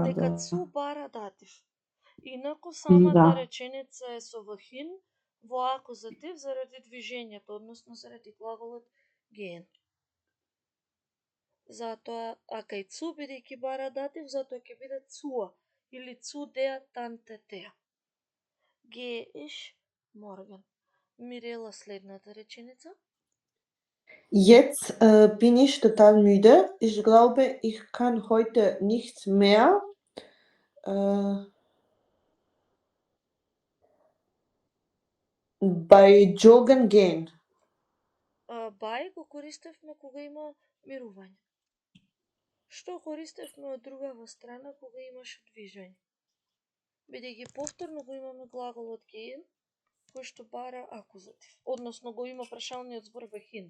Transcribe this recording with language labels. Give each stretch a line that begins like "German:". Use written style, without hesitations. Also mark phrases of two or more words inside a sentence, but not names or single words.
Macedonian: дека цу бара датив. Инаку самата Да. реченица е со wohin во акузатив заради движењето, односно заради глаголот gehen. Затоа, а кај цу бидејќи бара датив, затоа ќе биде цуа или
German: zu der Tante Thea. Gehe ich morgen.
Macedonian: Мирела следната реченица.
German: Jetzt bin ich total müde. Ich glaube, ich kann heute nicht mehr bei Joggen gehen.
Macedonian: Бај го користевме кога има мирување. Што користевме од другава страна кога имаше движење? Бидејќи повторно го имаме глаголот gehen, кој што бара акузатив, односно го има прашалниот збор wohin.